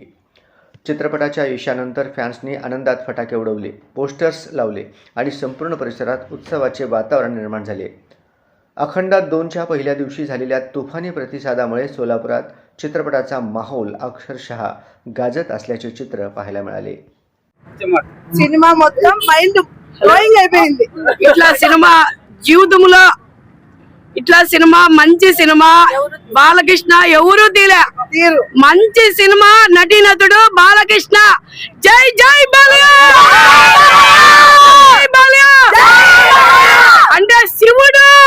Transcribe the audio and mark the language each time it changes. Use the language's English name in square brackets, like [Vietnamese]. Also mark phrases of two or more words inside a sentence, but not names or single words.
[Marathi] चित्रपटाच्या यशानंतर फॅन्सनी आनंदात फटाके उडवले, पोस्टर्स लावले आणि संपूर्ण परिसरात उत्सवाचे वातावरण निर्माण झाले। अखंडा 2च्या पहिल्या दिवशी झालेल्या तुफानी प्रतिसादामुळे सोलापुरात चित्रपटाचा माहोल अक्षरशः गाजत असल्याचे चित्र पाहायला मिळाले। [Telugu] సినిమా మొత్తం [English] mind blowing [Telugu] అయిపోయింది। ఇట్లా సినిమా జీవితంలో ఇట్లా సినిమా మంచి సినిమా బాలకృష్ణ ఎవరు తీలే మంచి సినిమా నటీనటుడు బాలకృష్ణ। జై జై బాలయ్య, జై బాలయ్య అంటే శివుడు।